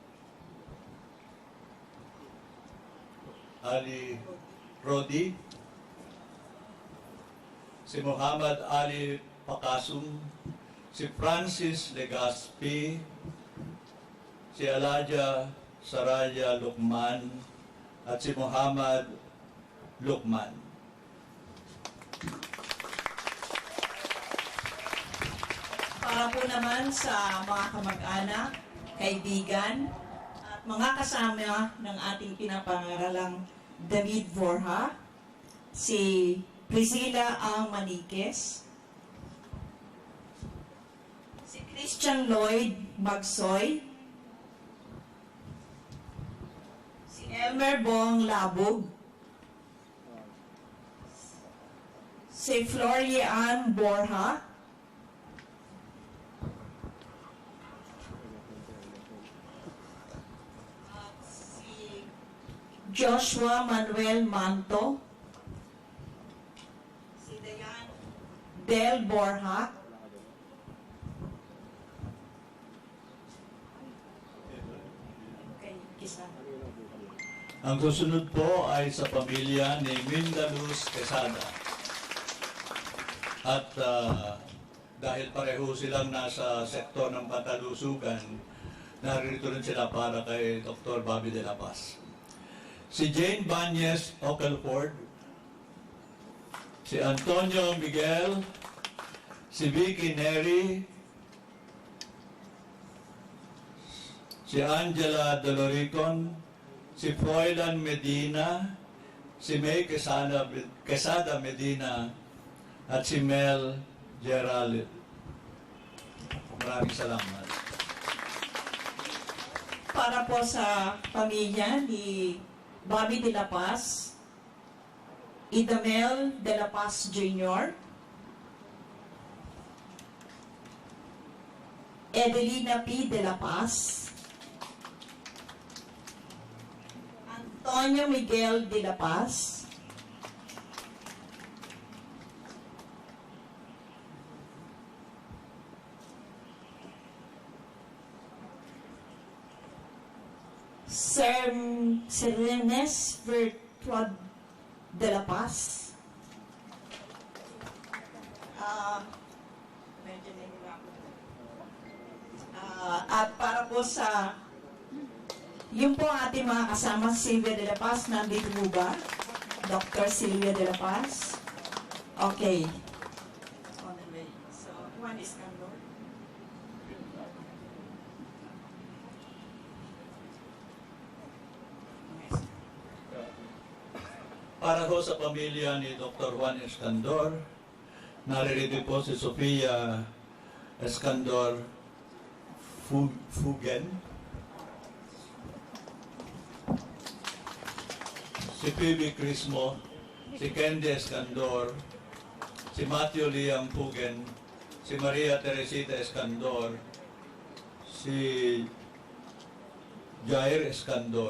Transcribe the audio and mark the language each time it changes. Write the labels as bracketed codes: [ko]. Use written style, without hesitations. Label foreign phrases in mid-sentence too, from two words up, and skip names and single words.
[tl] Ali Rodi, si Muhammad Ali Pakasum, si Francis Legaspi, si Alaja Saraya Lukman, at si Muhammad Lukman. Para po naman sa mga kamag-anak, kaibigan, at mga kasama ng ating pinapangaralang David Borja, si Priscilla Ang Maniques, si Christian Lloyd Magsoy, si Elmer Bong Labog, si Florian Borja, Joshua Manuel Manto, si Dayan Del Borja, Ang susunod po ay sa pamilya ni Mindaluz Quesada. At dahil pareho silang nasa sektor ng pantalusugan, narito rin sila para kay Dr. Bobby de la Paz. Si Jane Banyes Ockelford, si Antonio Miguel, si Vicky Neri, si Angela Doloricon, si Froilan Medina, si May Quesada Medina, at si Mel Gerald. Maraming salamat. Para po sa pamilya ni Bobby de la Paz, Idamel de la Paz Jr., Edelina P. de la Paz, Antonio Miguel de la Paz, Serenes Virtuad de la Paz, at para po sa yun po ang ating mga kasama, Silvia de la Paz, nandito mo ba? Dr. Silvia de la Paz. Okay. [en] On the way. So, one is Candor. [tl] Para ho sa pamilya ni Dr. Juan Escandor, naririto po si Sofia Escandor Fugen, si Phoebe Crismo, si Candy Escandor, si Matthew Liam Fugen, si Maria Teresita Escandor, si Jair Escandor.